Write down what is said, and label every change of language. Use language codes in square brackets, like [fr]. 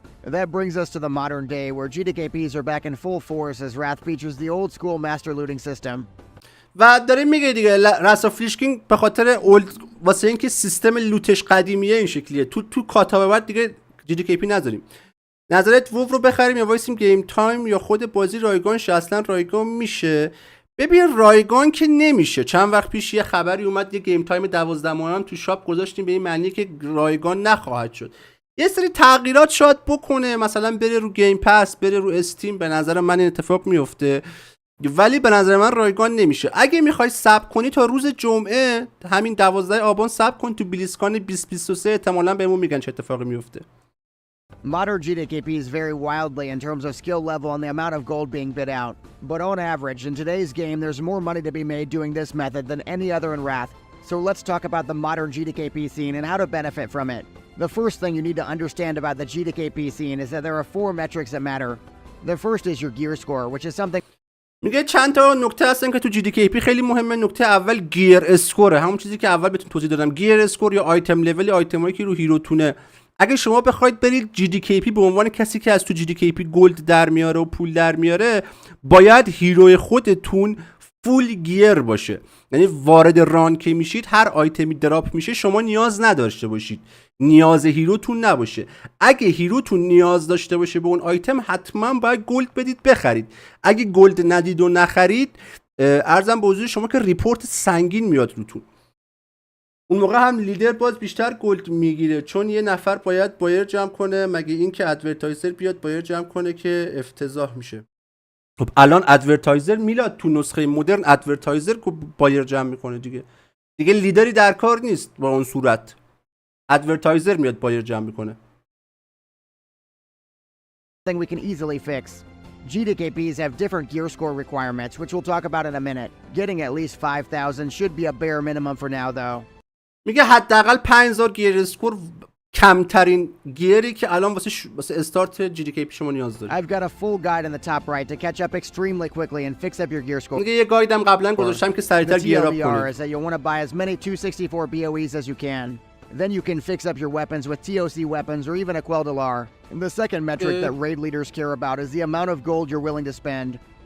[en] That brings us to the modern day where GDKPs are back in full force as Wrath features the old school master looting system. [fa] و داره میگه دیگه رسا فلیشکینگ به خاطر واسه اینکه سیستم لوتش قدیمیه این شکلیه. تو کاتا به بعد دیگه GDKP نذاریم. نظرت وو رو بخریم یا وایسیم گیم تایم یا خود بازی رایگان شه؟ اصلا رایگان میشه. ببین رایگان که نمیشه. چند وقت پیش یه خبری اومد یه گیم تایم 12 ماه هم تو شاپ گذاشتیم به این معنی که رایگان نخواهد شد. یه سری تغییرات شاید بکنه، مثلا بره رو گیم پس، بره رو استیم. به نظر من این اتفاق میفته، ولی به نظر من رایگان نمیشه. اگه میخوای صبر کنی تا روز جمعه همین 12 آبان صبر کن، تو بلیسکان 2023 احتمالاً بهمون میگن چه اتفاقی میفته. [en] Modern GDKPs vary wildly in terms of skill level and the amount of gold being bid out. But on average, in today's game, there's more money to be made doing this method than any other in Wrath. So let's talk about the modern GDKP scene and how to benefit from it. The first thing you need to understand about the GDKP scene is that there are 4 metrics that matter. The first is your gear score, which is something [fa] میگه چند تا نکته هستن که تو GDKP خیلی مهمه. نکته اول گیر اسکوره، همون چیزی که اول بهتون توضیح دادم. گیر اسکور یا آیتم لول، آیتمایی که رو هیروتونه. اگه شما بخواید برید GDKP به عنوان کسی که از تو GDKP گلد در میاره و پول در میاره، باید هیروی خودتون فول گیر باشه. یعنی وارد ران که میشید هر آیتمی دراپ میشه شما نیاز نداشته باشید، نیاز هیروتون نباشه. اگه هیروتون نیاز داشته باشه به اون آیتم حتما باید گلد بدید بخرید. اگه گلد ندید و نخرید، عرضم به حضور شما که ریپورت سنگین میاد روتون. اون موقع هم لیدر باز بیشتر گلد میگیره، چون یه نفر باید بایر جمع کنه، مگه این که ادورتایزر بیاد بایر جمع کنه که افتضاح میشه. خب الان ادورتایزر میلاد تو نسخه مدرن ادورتایزر بایر جمع میکنه دیگه لیدری در کار نیست. با اون صورت ادورتایزر میاد بایر جمع میکنه. [en] thing we can easily fix. GDKPs have different gear score requirements, which we'll talk about in a minute. Getting at least 5,000 should be a bare minimum for now though. [fa] میگه حداقل 5000 گیر اسکور کمترین گیری که الان واسه استارت GDKP شما نیاز دارید. [en] I've got a full guide in the top right to catch up extremely quickly and fix up your gear score. [fa] میگه یه گایدم قبلا گذاشتم که سریعتر گیر اپ کنید. [en] is that you'll want to buy as many 264 BOEs as you can. Then you can fix up your weapons with TOC weapons or even a Quel'Dalar. And the second metric that raid leaders care about is the amount of gold you're willing to spend.